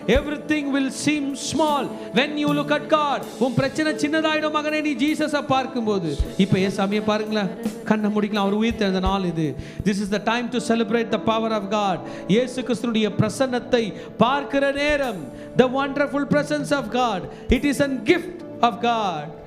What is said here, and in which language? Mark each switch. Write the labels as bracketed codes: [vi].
[en] Everything will seem small when you look at God. [ta] உன் பிரச்சனை சின்னதாயிடும் மகனே நீ ஜீசஸை பார்க்கும்போது. இப்போ ஏசாமியை பாருங்களேன், கண்ணை முடிக்கலாம், அவர் உயிர் தெரிந்த நாள் இது. [en] This is the time to celebrate the power of God. [ta] இயேசு கிறிஸ்துவினுடைய பிரசன்னத்தை பார்க்கிற நேரம். [en] The wonderful presence of God, it is a gift of God.